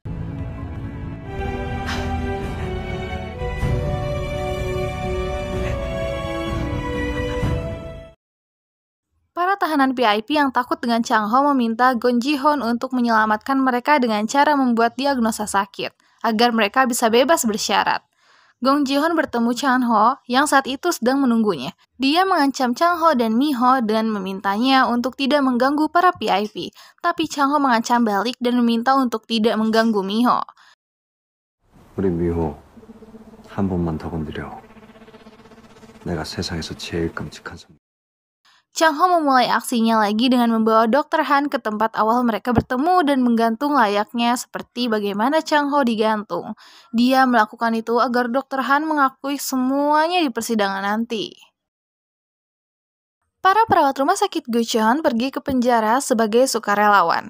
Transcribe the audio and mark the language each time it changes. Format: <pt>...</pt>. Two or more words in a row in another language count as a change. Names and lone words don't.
<id>Para tahanan VIP yang takut dengan Chang Ho meminta Gong Ji-hoon untuk menyelamatkan mereka dengan cara membuat diagnosa sakit, agar mereka bisa bebas bersyarat. Gong Ji-hoon bertemu Chang Ho yang saat itu sedang menunggunya. Dia mengancam Chang Ho dan Mi-ho dan memintanya untuk tidak mengganggu para VIP. Tapi Chang Ho mengancam balik dan meminta untuk tidak mengganggu Mi-ho.</id> <ko>우리 미호, 한 번만 더 건드려. 내가 세상에서 제일 끔찍한 손.</ko> <id>Chang Ho memulai aksinya lagi dengan membawa Dr. Han ke tempat awal mereka bertemu dan menggantung layaknya seperti bagaimana Chang Ho digantung. Dia melakukan itu agar Dr. Han mengakui semuanya di persidangan nanti. Para perawat rumah sakit Gucheon pergi ke penjara sebagai sukarelawan.</id>